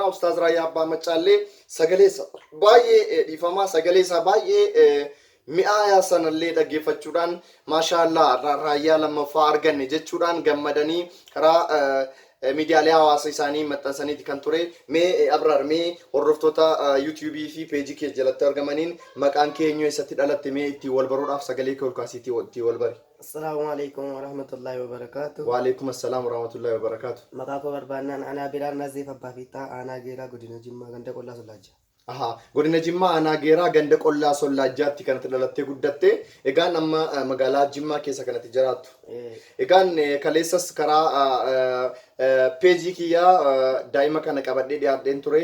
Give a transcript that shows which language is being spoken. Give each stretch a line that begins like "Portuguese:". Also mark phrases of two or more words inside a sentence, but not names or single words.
Oromo: Ustaaz Raayyaa Abbaa Maccaallee sagaleessa baay'ee dhiifamaa, sagaleessa baay'ee mi'aayaa sanallee dhaggeeffachuudhaan maashaallah raayyaa lammaffaa arganne jechuudhaan gammadanii karaa miidiyaalee hawaasa isaanii maxxansaniiti kan ture. Mee Abraar, mee hordoftoota YouTube fi peejii kee jalatti argamaniin maqaan kee eenyu, eessatti dhalatte, mee ittiin wal baruudhaaf sagalee kee ol kaasiitii ittiin wal bari.
Arabic: السلام عليكم ورحمة الله وبركاته. وعليكم السلام ورحمة الله وبركاته.
Oromo: Maqaa koo barbaannaan anaa Biraar Naziif Abbaa Fiixaa aanaa Geeraa godina Jimmaa ganda Qollaa Sollaajjaa. Godina Jimmaa aanaa Geeraa ganda Qollaa Sollaajjaatti kanatti dhalattee guddatte. Egaan amma magaalaa Jimmaa keessa kanatti jiraattu. Egaan kaleessas karaa peejii kiyyaa daa'ima kana qabadhee dhiyaadheen ture.